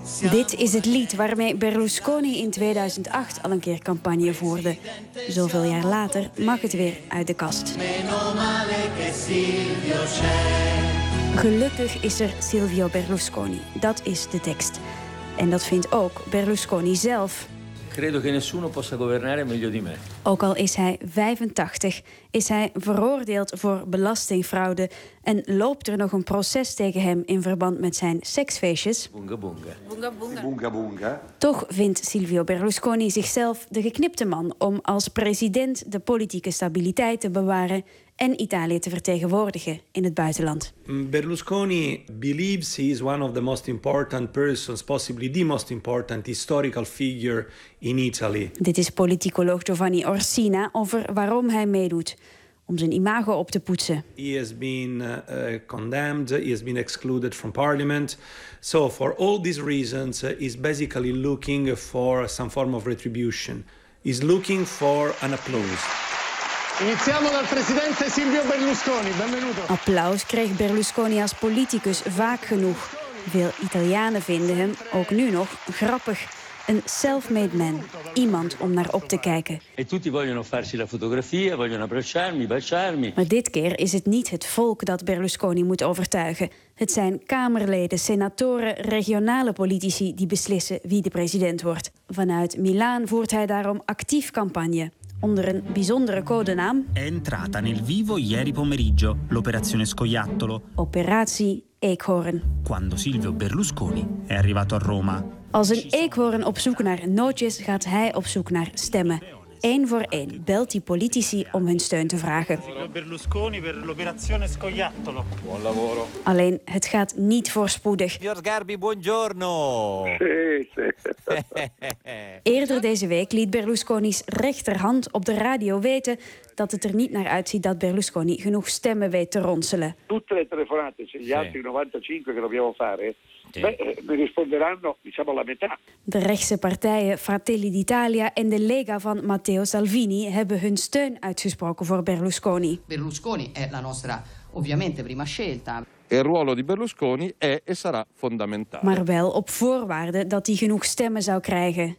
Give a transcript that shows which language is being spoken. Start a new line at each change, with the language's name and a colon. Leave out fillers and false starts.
Dutch: Dit is het lied waarmee Berlusconi in 2008 al een keer campagne voerde. Zoveel jaar later mag het weer uit de kast. Gelukkig is er Silvio Berlusconi. Dat is de tekst. En dat vindt ook Berlusconi zelf.
Italian: Credo che nessuno possa governare meglio di me.
Dutch: Ook al is hij 85, is hij veroordeeld voor belastingfraude en loopt er nog een proces tegen hem in verband met zijn seksfeestjes. Bunga bunga. Bunga bunga. Bunga bunga. Toch vindt Silvio Berlusconi zichzelf de geknipte man om als president de politieke stabiliteit te bewaren en Italië te vertegenwoordigen in het buitenland.
English: Berlusconi believes he is one of the most important persons, possibly the most important historical figure in Italy.
Dutch: Dit is politicoloog Giovanni Orsina over waarom hij meedoet, om zijn imago op te poetsen.
English: He has been condemned, he has been excluded from parliament. So for all these reasons, he's basically looking for some form of retribution. He's looking for an applause.
Italian: Iniziamo dal presidente Silvio Berlusconi. Benvenuto.
Dutch: Applaus kreeg Berlusconi als politicus vaak genoeg. Veel Italianen vinden hem, ook nu nog, grappig. Een self-made man, iemand om naar op te kijken.
Italian: En tutti vogliono farsi la fotografia, vogliono abbracciarmi, baciarmi.
Dutch: Maar dit keer is het niet het volk dat Berlusconi moet overtuigen. Het zijn kamerleden, senatoren, regionale politici die beslissen wie de president wordt. Vanuit Milaan voert hij daarom actief campagne. Onder een bijzondere codenaam.
Italian: Entrata nel vivo ieri pomeriggio, l'operazione scoiattolo.
Dutch: Operatie Eekhoorn.
Italian: Quando Silvio Berlusconi è arrivato a Roma.
Dutch: Als een eekhoorn op zoek naar nootjes, gaat hij op zoek naar stemmen. Eén voor één belt die politici om hun steun te vragen.
Italian: Berlusconi per l'operazione scoiattolo. Buon lavoro.
Dutch: Alleen, het gaat niet voorspoedig.
Italian: Signor Sgarbi, buongiorno.
Dutch: Eerder deze week liet Berlusconi's rechterhand op de radio weten dat het er niet naar uitziet dat Berlusconi genoeg stemmen weet te ronselen.
Italian: Tutte le telefonate, se gli altri 95 che dobbiamo fare.
Dutch: De rechtse partijen Fratelli d'Italia en de Lega van Matteo Salvini hebben hun steun uitgesproken voor Berlusconi.
Italian: Berlusconi è la nostra ovviamente prima scelta. Il ruolo di Berlusconi è e sarà fondamentale.
Dutch: Maar wel op voorwaarde dat hij genoeg stemmen zou krijgen.